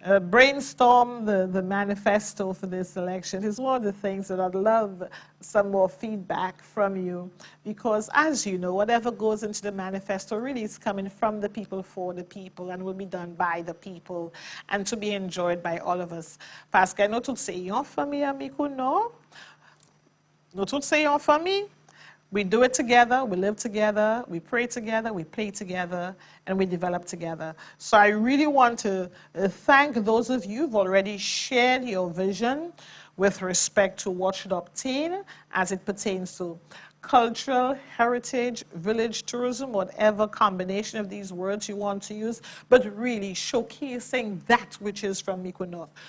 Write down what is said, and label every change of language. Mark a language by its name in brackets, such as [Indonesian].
[English] brainstorm the manifesto for this election. It's one of the things that I'd love some more feedback from you, because as you know, whatever goes into the manifesto really is coming from the people for the people and will be done by the people and to be enjoyed by all of us. [French] Parce que nous tous c'est une famille, amico, non? Nous tous c'est une famille. [English] We do it together, we live together, we pray together, we play together, and we develop together. So I really want to thank those of you who've already shared your vision with respect to what should obtain as it pertains to cultural, heritage, village tourism, whatever combination of these words you want to use, but really showcasing that which is from Mico North.